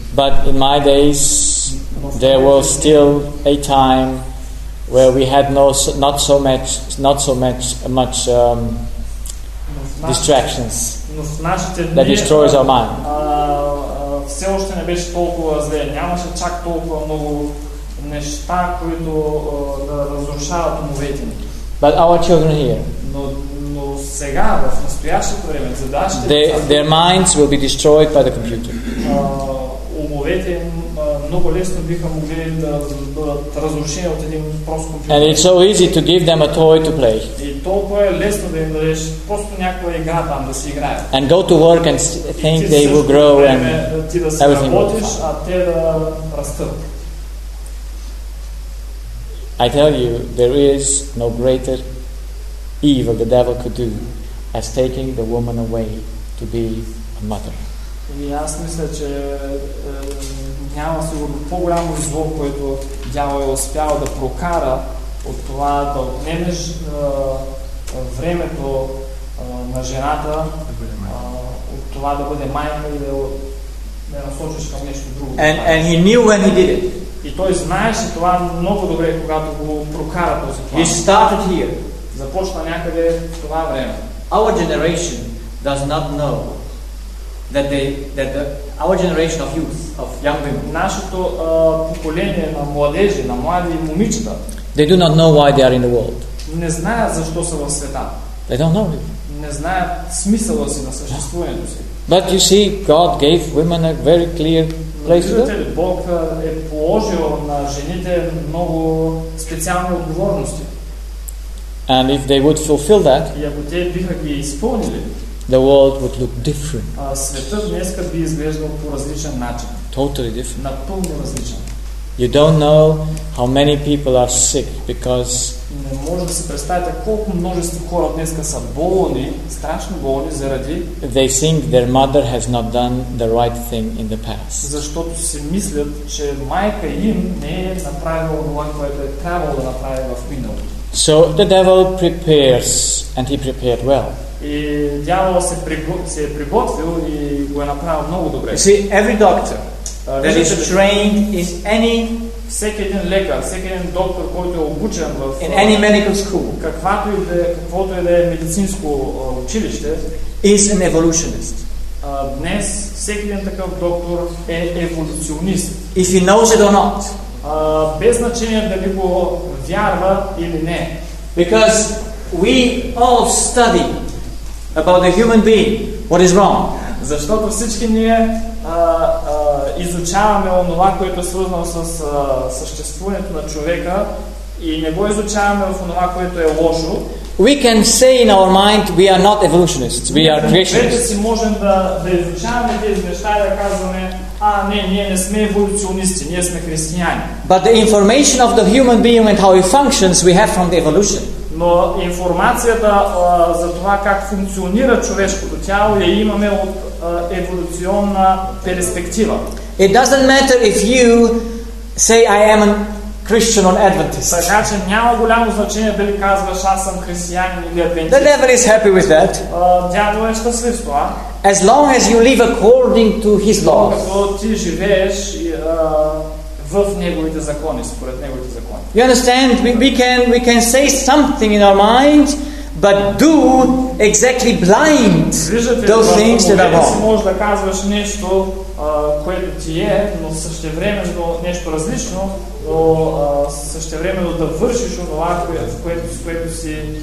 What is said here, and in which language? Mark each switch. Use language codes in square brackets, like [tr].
[en] But in my days, there was still a time where we had not so much distractions that destroys our mind. [bg] Все още не беше толкова зле. Нямаше чак толкова много неща, които да разрушават умовете ни. [en] But our children here. [bg] Но сега, в настоящето време, задачите. [en] Their minds will be destroyed by the computer. [bg] Умовете много лесно биха могли да бъдат разрушени от един прост компютър. [en] And it's so easy to give them a toy to play. [bg] И толкова е лесно да им дадеш просто някаква игра там да си играят. [en] And go to work and think they will grow and everything will be fine. [bg] А те да растат. [en] I tell you, there is no greater evil the devil could do as taking the woman away to be a mother. [bg] И аз мисля, че няма сигурно по-голямо зло, което дявол е успял да прокара от това да отнемеш времето на жената, от това да бъде майка и да насочиш към нещо друго. [en] And he knew when he did it. [bg] И той знаеше това много добре, когато го прокара този план. [en] He started here. [bg] Започна някъде в това време. [en] Our generation does not know that they that the our generation of youth of young people. [bg] Нашето поколение на младежи, на млади момичета. [en] They do not know why they are in the world. [bg] Не знаят защо са в света. [en] They don't know. [bg] Не знаят смисъла си на съществуването си. [en] But you see, God gave women a very clear place to them. [bg] Бог е положил на жените много специални отговорности. [en] And if they would fulfill that, [bg] и ако те биха ги изпълнили, [en] the world would look different. [bg] Светът днеска би изглеждал по различен начин. [en] Totally different. [bg] Напълно различен. [en] You don't know how many people are sick because [bg] не може да си представите колко множество хора днеска са болни, страшно болни заради [en] they think their mother has not done the right thing in the past. [bg] Защото си мислят, че майка им не е направила това, което е трябвало да направи в миналото. [en] So the devil prepares and he prepared well. [bg] И дявол се е приготвил и го е направил много добре. [en] You see, every doctor that is trained in any [bg] всеки един лекар, всеки един доктор, който е обучен в [en] in any medical school, [bg] каквото и да е, каквото и да е медицинско училище, [en] is an evolutionist. [bg] Днес всеки един такъв доктор е еволюционист. [en] If he knows it or not, [bg] без значение дали го вярва или не. [en] Because we all study about the human being, what is wrong. [bg] Защото всички ние изучаваме онова, което е свързано с съществуването на човека и не го изучаваме в онова, което е лошо. [en] We can say in our mind we are not evolutionists, we are creationists. [bg] Ние си можем да изучаваме тези неща и да казваме ние не сме еволюционисти, ние сме християни. [en] But the information of the human being and how he functions we have from the evolution. [bg] Но информацията за това как функционира човешкото тяло я имаме от еволюционна перспектива. [en] It doesn't matter if you say I am a Christian or Adventist. [bg] Така че няма голямо значение дали казваш аз съм християнин или адвентист. [en] The devil is happy with that. [bg] Дяволът е щастлив с това. [en] As long as you live according to his laws. [bg] Докато ти живееш в неговите закони, според неговите закони. [en] You understand? We can say something in our mind, but do exactly blind those things that are wrong. [bg] Може да казваш нещо, което ти е, но същевременно нещо различно, но същевременно да вършиш онова, което си.